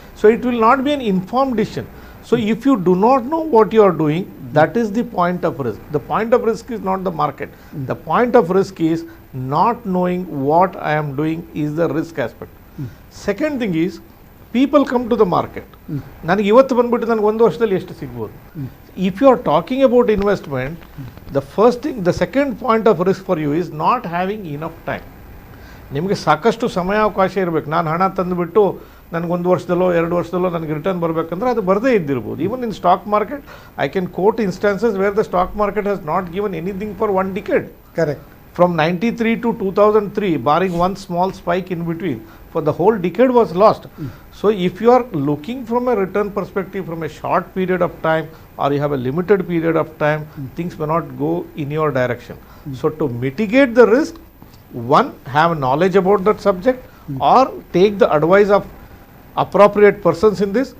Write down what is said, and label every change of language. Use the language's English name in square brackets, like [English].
[English] So it will not be an informed decision. So if you do not know what you are doing, that is the point of risk. The point of risk is not the market. The point of risk is not knowing what I am doing is the risk aspect. Second thing is, people come to the market. [Kannada] ನನಗೆ ಇವತ್ತು ಬಂದ್ಬಿಟ್ಟು ನನಗೆ ಒಂದು ವರ್ಷದಲ್ಲಿ ಎಷ್ಟು ಸಿಗ್ಬೋದು. [English] If you are talking about investment, the second point of risk for you is not having enough time. [Kannada] ನಿಮಗೆ ಸಾಕಷ್ಟು ಸಮಯಾವಕಾಶ ಇರಬೇಕು. ನಾನು ಹಣ ತಂದುಬಿಟ್ಟು ನನಗೊಂದು ವರ್ಷದಲ್ಲೋ 2 ವರ್ಷದಲ್ಲೋ ನನಗೆ ರಿಟರ್ನ್ ಬರಬೇಕಂದ್ರೆ ಅದು ಬರದೇ ಇದ್ದಿರ್ಬೋದು. [English] Even in stock market, I can quote instances where the stock market has not given anything for 1 decade. Correct. From 93 to 2003, barring one small spike in between, for the whole decade was lost. So if you are looking from a return perspective from a short period of time, or you have a limited period of time, things may not go in your direction. So to mitigate the risk, one, have knowledge about that subject, or take the advice of appropriate persons in this.